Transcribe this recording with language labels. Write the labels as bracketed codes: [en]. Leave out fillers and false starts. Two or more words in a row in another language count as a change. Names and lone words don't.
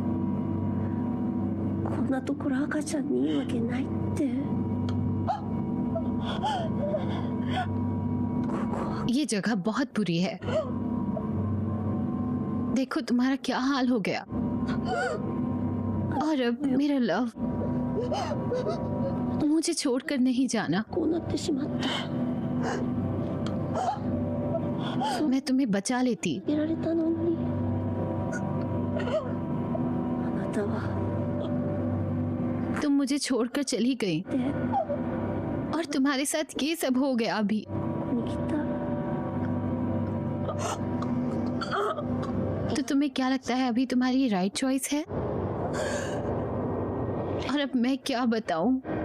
[ja] こんなところ赤ちゃんにいいわけないって。 [hi] ये जगह बहुत बुरी है। देखो तुम्हारा क्या हाल हो गया। और अब मेरा लव, मुझे छोड़कर नहीं जाना। [ja] こうなってしまった。 [hi] मैं तुम्हें बचा लेती। [ja] やられたのに。あなたは [hi] तुम मुझे छोड़कर चली गई और तुम्हारे साथ ये सब हो गया अभी। तो तुम्हें क्या लगता है अभी तुम्हारी राइट चॉइस है? और अब मैं क्या बताऊं?